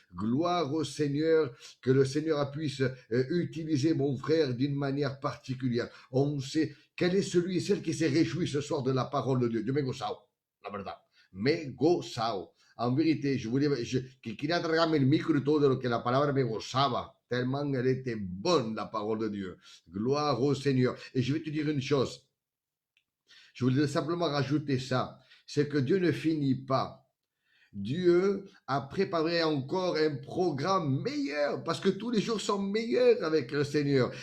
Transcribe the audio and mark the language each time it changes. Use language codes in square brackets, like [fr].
[fr] Gloire au Seigneur, que le Seigneur puisse utiliser mon frère d'une manière particulière. On sait quel est celui et celle qui s'est réjoui ce soir de la parole de Dieu. [es] Yo me he gozado, la verdad. Me he gozado. [fr] En vérité, [es] que quería tragarme el micro y todo de lo que la palabra me gozaba. [fr] Tellement elle était bonne, la parole de Dieu. Gloire au Seigneur. Et je vais te dire une chose. Je voulais simplement rajouter ça. C'est que Dieu ne finit pas. Dieu a préparé encore un programme meilleur, parce que tous les jours sont meilleurs avec le Seigneur.